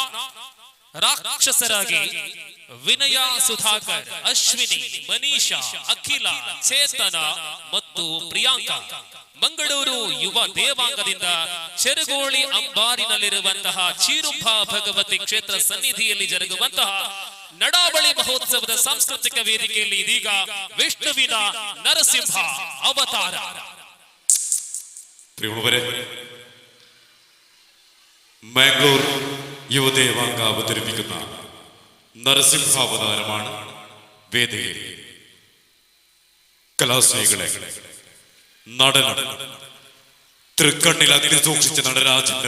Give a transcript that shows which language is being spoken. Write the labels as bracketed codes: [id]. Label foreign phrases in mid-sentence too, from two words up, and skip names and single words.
[kn] ರಾಕ್ಷಸರಾಗಿ ವಿನಯ, ಸುಧಾಕರ್, ಅಶ್ವಿನಿ, ಮನೀಷಾ, ಅಖಿಲ, ಚೇತನ ಮತ್ತು ಪ್ರಿಯಾಂಕಾ. ಮಂಗಳೂರು ಯುವ ದೇವಾಂಗದಿಂದ ಚೆರುಗೋಳಿ ಅಂಬಾರಿನಲ್ಲಿರುವಂತಹ ಚೀರುಂಬ ಭಗವತಿ ಕ್ಷೇತ್ರ ಸನ್ನಿಧಿಯಲ್ಲಿ ಜರುಗುವಂತಹ ನಡಾವಳಿ ಮಹೋತ್ಸವದ ಸಾಂಸ್ಕೃತಿಕ ವೇದಿಕೆಯಲ್ಲಿ ಇದೀಗ ವಿಷ್ಣುವಿನ ನರಸಿಂಹ ಅವತಾರ. [ml] മാംഗ്ലൂർ യുവദേവാംഗ അവതരിപ്പിക്കുന്ന നരസിംഹാവതാരമാണ് വേദിയിൽ. കലാസ്നേഹികളെ, നടനം തൃക്കണ്ണിൽ അഗ്നി സൂക്ഷിച്ച നടരാജന്റെ